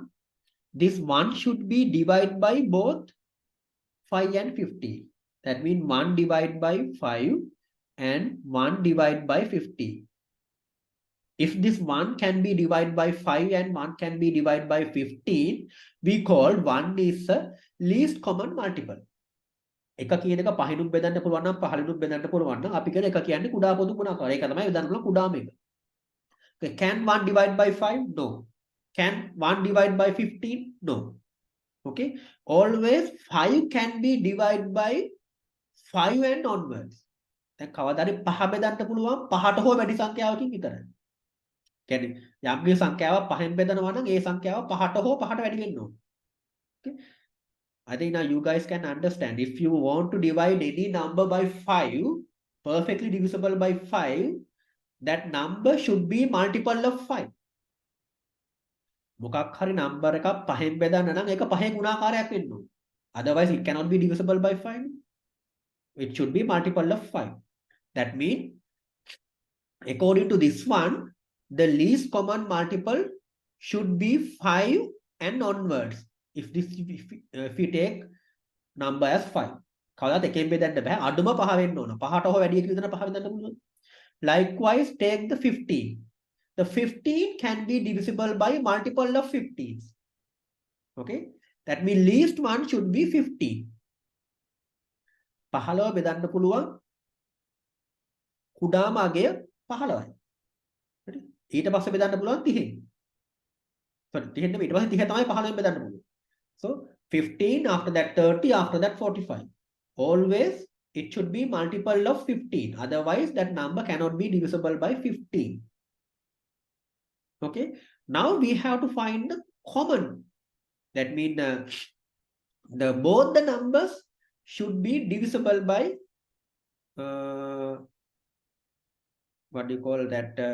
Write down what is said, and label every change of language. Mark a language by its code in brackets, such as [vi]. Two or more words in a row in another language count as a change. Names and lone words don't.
[en] This 1 should be divided by both 5 and 50. That means 1 divided by 5 and 1 divided by 50. If this 1 can be divided by 5 and 1 can be divided by 15, we call 1 is the least common multiple. [si] එක කියන එක පහිනුත් බෙදන්න පුළුවන් නම් පහලිනුත් බෙදන්න පුළුවන් නම් අපි කියන එක කියන්නේ කුඩා පොදු ගුණාකාරය. ඒක තමයි බෙදන්න පුළුවන් කුඩාම එක. [en] Okay, can 1 divide by 5? No. Can 1 divide by 15? No. Okay. Always 5 can be divided by 5 and onwards. [si] දැන් කවදාද පහ බෙදන්න පුළුවන් පහට හෝ වැඩි සංඛ්‍යාවකින් විතරයි. කියන්නේ යම්කිසි සංඛ්‍යාවක් පහෙන් බෙදනවා නම් ඒ සංඛ්‍යාව පහට හෝ පහට වැඩි වෙන්න ඕන. [en] Okay. I think now you guys can understand. If you want to divide any number by 5, perfectly divisible by 5, that number should be multiple of 5. [si] මොකක් හරි නම්බර් එකක් පහෙන් බෙදන්න නම් ඒක පහේ ගුණාකාරයක් වෙන්න ඕන. [en] Otherwise it cannot be divisible by 5. It should be multiple of 5. That means according to this one, the least common multiple should be 5 and onwards. If we take number as 5. [si] කවදාත් එකෙන් බෙදන්න බෑ. අඩුම පහ වෙන්න ඕන. පහට හෝ වැඩි එකකින් විතර පහ බෙදන්න පුළුවන්. [en] Likewise take the 15. The 15 can be divisible by multiple of 15s. Okay, that means least one should be 15. [si] 15 බෙදන්න පුළුවන් කුඩාම අගය 15යි. හරි. ඊට පස්සේ බෙදන්න පුළුවන් 30. sorry 30 නෙමෙයි ඊට පස්සේ 30 තමයි 15 බෙදන්න පුළුවන්. [en] So 15, after that 30, after that 45. Always it should be multiple of 15. Otherwise that number cannot be divisible by 15. Okay, now we have to find the common. That means the both the numbers should be divisible by what do you call that?